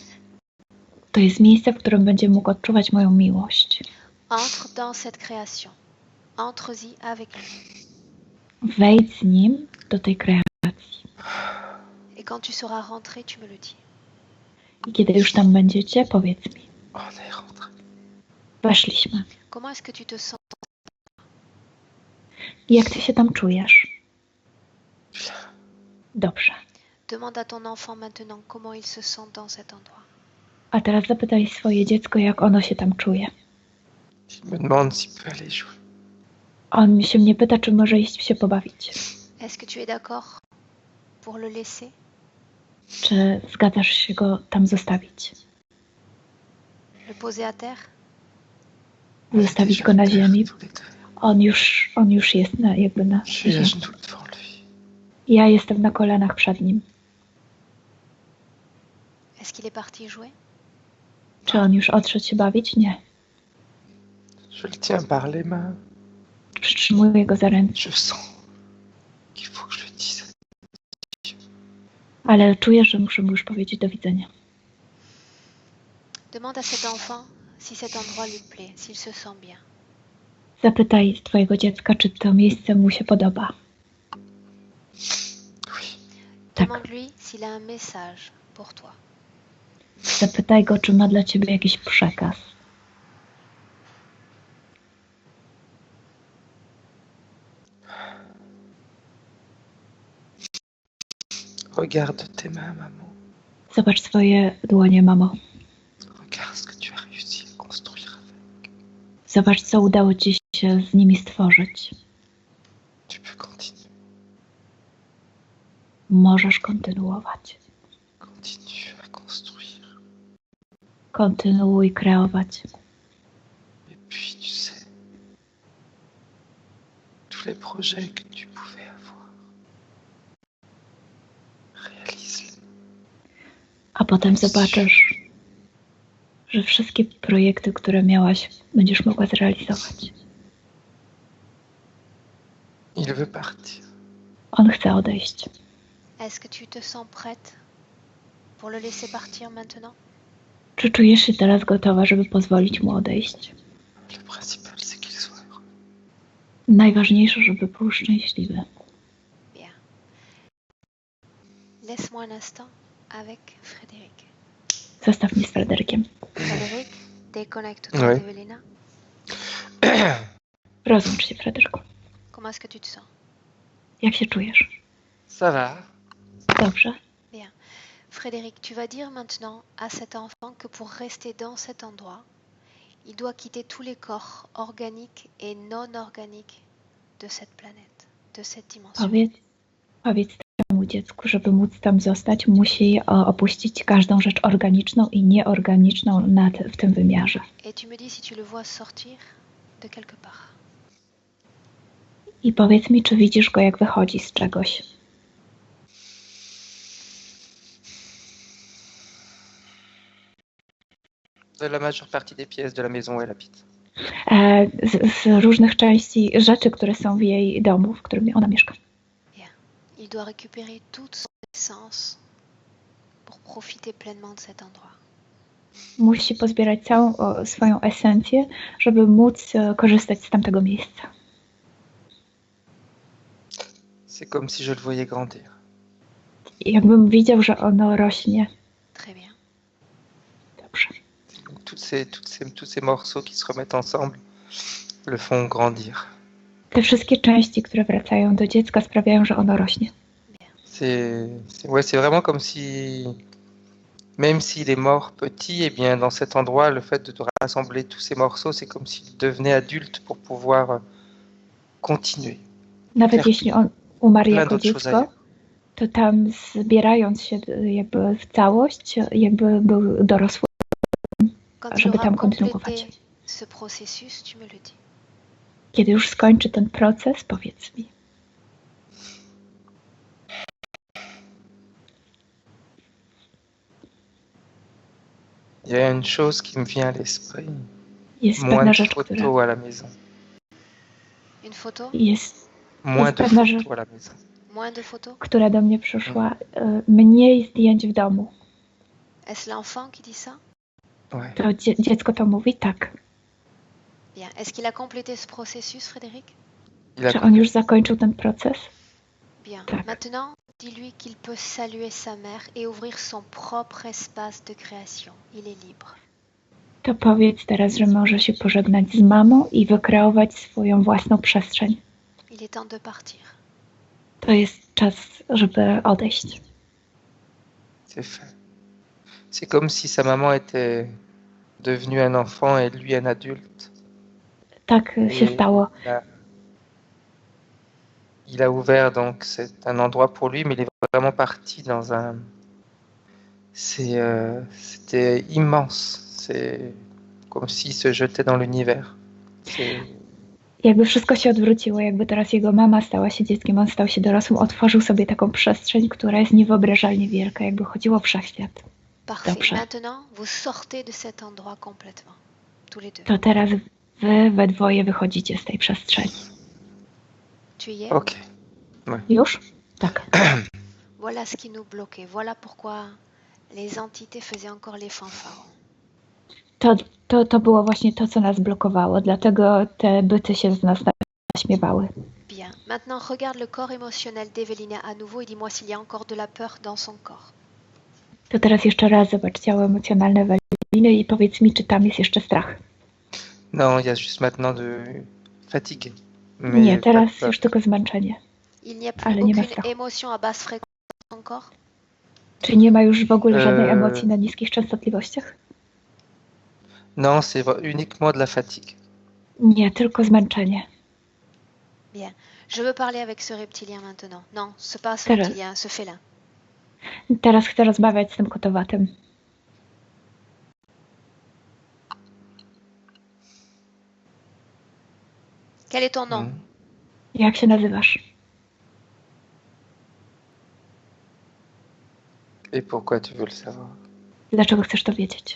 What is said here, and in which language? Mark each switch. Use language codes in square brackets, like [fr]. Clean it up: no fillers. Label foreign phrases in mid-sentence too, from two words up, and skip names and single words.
[pl] to jest miejsce, w którym będzie mógł odczuwać moją miłość. [fr] Entre dans cette création. Entre-y avec lui. [pl] Wejdź z nim do tej kreacji. [fr] Et quand tu seras rentré, tu me le dis. [pl] I kiedy już tam będziecie, powiedz mi. [fr] On est rentré. [pl] Weszliśmy. [fr] Comment est-ce que tu te sens? [pl] Jak ty się tam czujesz? [fr] Bien. [pl] Dobrze. [fr] Demande à ton enfant maintenant comment il se sent dans cet endroit. [pl] A teraz zapytaj swoje dziecko, jak ono się tam czuje. [fr] Il me demande s'il peut aller jouer. [pl] On się mnie pyta, czy może iść się pobawić. [fr] Est-ce que tu es d'accord pour le laisser? [pl] Czy zgadzasz się go tam zostawić? [fr] Le poser à terre? [pl] Zostawić go na ziemi? On już jest jakby na [fr] Je suis à [pl] ziemi. [fr] genoux devant lui. [pl] Ja jestem na kolanach przed nim. [fr] Est-ce qu'il est parti jouer? [pl] Czy on już odszedł się bawić? Nie. [fr] Je le tiens par les mains. [pl] Przytrzymuję go za ręce. [fr] Je sens qu'il faut que je lui dise. [pl] Ale czuję, że muszę mu już powiedzieć do widzenia. [fr] Demande à cet enfant si cet endroit lui plaît, s'il se sent bien. [pl] Zapytaj twojego dziecka, czy to miejsce mu się podoba. Tak. [fr] Demande-lui s'il a un message pour toi. [pl] Zapytaj go, czy ma dla ciebie jakiś przekaz. [fr] Regarde tes mains, maman. [pl] Zobacz swoje dłonie, mamo. [fr] Regarde ce que tu as réussi à construire avec. [pl] Zobacz, co udało ci się z nimi stworzyć. [fr] Tu peux continuer. [pl] Możesz kontynuować. [fr] Continue à construire. [pl] Kontynuuj kreować. [fr] Et puis, tu sais, tous les projets que tu pouvais avoir, réalise-les. [pl] A potem zobaczysz, że wszystkie projekty, które miałaś, będziesz mogła zrealizować. [fr] Il veut partir. [pl] On chce odejść. [fr] Est-ce que tu te sens prête pour le laisser partir maintenant? [pl] Czy czujesz się teraz gotowa, żeby pozwolić mu odejść? [fr] Le principal, c'est qu'il soit heureux. [pl] Najważniejsze, żeby był szczęśliwy. [fr] Bien. Laisse-moi un instant avec Frédéric. [pl] Zostaw mnie z Fryderykiem. [fr] Frédéric, déconnecte-toi Oui. d'Evelina. [pl] Rozłącz się, Fryderyku. [fr] Comment est-ce que tu te sens? [pl] Jak się czujesz? [fr] Ça va. [pl] Dobrze? [fr] Bien. Frédéric, tu vas dire maintenant à cet enfant que pour rester dans cet endroit, il doit quitter tous les corps organiques et non organiques de cette planète, de cette dimension. [pl] Powiedz temu dziecku, żeby móc tam zostać, musi opuścić każdą rzecz organiczną i nieorganiczną w tym wymiarze. [fr] Et tu me dis si tu le vois sortir de quelque part. [pl] I powiedz mi, czy widzisz go, jak wychodzi z czegoś. [fr] De la majeure partie des pièces de la maison où elle habite. [pl] Z różnych części rzeczy, które są w jej domu, w którym ona mieszka. [fr] Il doit récupérer toute son essence pour profiter pleinement de cet endroit. [pl] Musi pozbierać całą swoją esencję, żeby móc korzystać z tamtego miejsca. [fr] C'est comme si je le voyais grandir. [pl] Jakbym widział, że ono rośnie. [fr] Très bien. [pl] Dobrze. [fr] Tous ces morceaux qui se remettent ensemble le font grandir. [pl] Te wszystkie części, które wracają do dziecka, sprawiają, że ono rośnie. [fr] C'est vraiment comme si, même s'il est mort petit, et bien dans cet endroit, le fait de rassembler tous ces morceaux, c'est comme s'il devenait adulte pour pouvoir continuer. [pl] Nawet jeśli on umarł [fr] Plein [pl] jako [fr] d'autres choses [pl] dziecko, to tam zbierając się jakby w całość, jakby był dorosły, [fr] Quand il [pl] żeby [fr] aura [pl] tam [fr] complété [pl] kontynuować. [fr] ce processus, tu me le dis. [pl] Kiedy już skończy ten proces, powiedz mi. [fr] Il y a une chose qui me vient à l'esprit. [pl] Jest [fr] Moins [pl] pewna [fr] de [pl] rzecz, która [fr] photos à la maison. Une photo? Moins de [pl] pewna [fr] photos à la maison. Moins de photos? [pl] która do mnie przyszła. Mniej zdjęć w domu. [fr] Est-ce l'enfant qui dit ça? Ouais. [pl] To dziecko to mówi? Tak. [fr] Bien. Est-ce qu'il a complété ce processus, Frédéric? [pl] Czy on już zakończył ten proces? [fr] Bien. [pl] Tak. [fr] Maintenant, dis-lui qu'il peut saluer sa mère et ouvrir son propre espace de création. Il est libre. [pl] To powiedz teraz, że może się pożegnać z mamą i wykreować swoją własną przestrzeń. [fr] Il est temps de partir. [pl] To jest czas, żeby odejść. [fr] C'est fait. C'est comme si sa maman était devenue un enfant et lui un adulte. [pl] Tak się stało. [fr] Il a ouvert, donc c'est un endroit pour lui, mais il est vraiment parti dans un... C'était immense. C'est comme s'il se jetait dans l'univers. [pl] Jakby wszystko się odwróciło, jakby teraz jego mama stała się dzieckiem, on stał się dorosłym, otworzył sobie taką przestrzeń, która jest niewyobrażalnie wielka, jakby chodziło o wszechświat. [fr] Parfait. [pl] Dobrze. [fr] Maintenant, vous sortez de cet endroit complètement. Tous les deux. [pl] To teraz wy we dwoje wychodzicie z tej przestrzeni. [fr] Tu y es? Ok. Ouais. [pl] Już? Tak. [fr] Voilà ce qui nous bloquait. Voilà pourquoi les entités faisaient encore les fanfarons. [pl] To było właśnie to, co nas blokowało. Dlatego te byty się z nas naśmiewały. [fr] Bien. Maintenant, regarde le corps émotionnel d'Evelina à nouveau et dis-moi s'il y a encore de la peur dans son corps. [pl] To teraz jeszcze raz zobacz ciało emocjonalne Eweliny i powiedz mi, czy tam jest jeszcze strach. [fr] Non, il y a juste maintenant de fatigue. [pl] Nie, teraz już tylko zmęczenie. [fr] Il n'y a plus [pl] Ale nie ma [fr] aucune [pl] strachu. [fr] émotion à basse fréquence dans ton corps? [pl] Czy nie ma już w ogóle żadnej emocji na niskich częstotliwościach? [fr] Non, c'est uniquement de la fatigue. [pl] Nie, tylko zmęczenie. [fr] Bien. Je veux parler avec ce reptilien maintenant. Non, ce pas ce [pl] Teraz. [fr] reptilien, ce félin. [pl] Teraz chcę rozmawiać z tym kotowatym. [fr] Quel est ton nom? [pl] Jak się nazywasz? [fr] Et pourquoi tu veux le savoir? [pl] Dlaczego chcesz to wiedzieć?